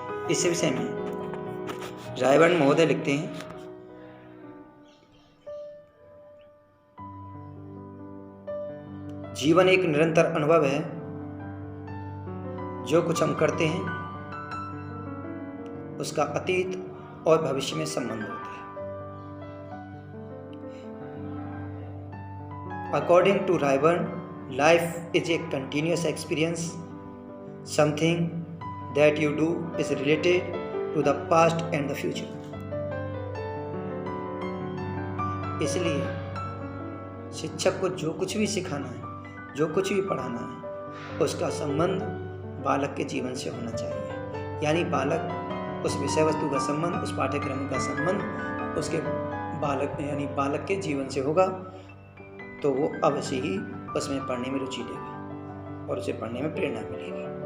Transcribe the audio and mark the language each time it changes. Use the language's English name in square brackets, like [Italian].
[Hindi] इस विषय में रायवर्न महोदय लिखते हैं, जीवन एक निरंतर अनुभव है। जो कुछ हम करते हैं उसका अतीत और भविष्य में संबंध होता है। [English] According to Rayburn, life is a continuous experience. Something that you do is related to the past and the future. [Hindi] इसलिए शिक्षक को जो कुछ भी सिखाना है, जो कुछ भी पढ़ाना है, उसका संबंध बालक के जीवन से होना चाहिए। यानी बालक, उस विषय वस्तु का संबंध, उस पाठ्यक्रम का संबंध उसके बालक के जीवन से होगा, तो वो अवश्य ही उसमें पढ़ने में रुचि लेगा और उसे पढ़ने में प्रेरणा मिलेगी।